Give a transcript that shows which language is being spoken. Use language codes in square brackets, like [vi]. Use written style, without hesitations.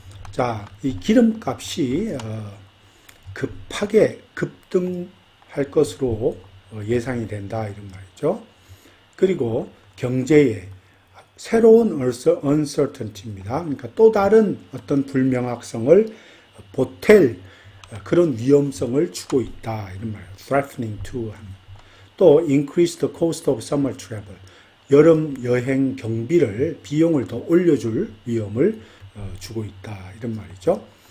[ko] 자, 이 기름값이 급하게 급등할 것으로 예상이 된다, 이런 말이죠. 그리고 경제에 새로운 uncertainty입니다. 그러니까 또 다른 어떤 불명확성을 보탤 그런 위험성을 주고 있다, 이런 말이에요. [en] threatening to. [ko] 또 [en] increase the cost of summer travel. [ko] 여름 여행 경비를, 비용을 더 올려줄 위험을 주고 있다, 이런 말이죠.